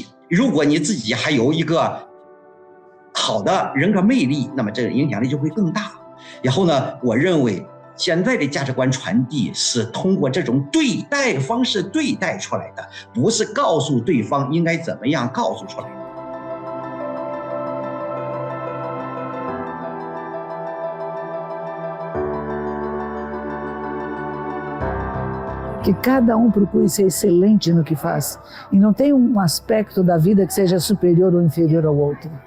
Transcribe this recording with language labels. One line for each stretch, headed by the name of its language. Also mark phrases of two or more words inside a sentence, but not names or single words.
Chinese: 如果你自己还有一个好的人格魅力，那么这个影响力就会更大。然后呢，我认为现在的价值观传递是通过这种对待的方式对待出来的，不是告诉对方应该怎么样告诉出来的。
Portuguese: Que cada um procure ser excelente no que faz e não tem um aspecto da vida que seja superior ou inferior ao outro.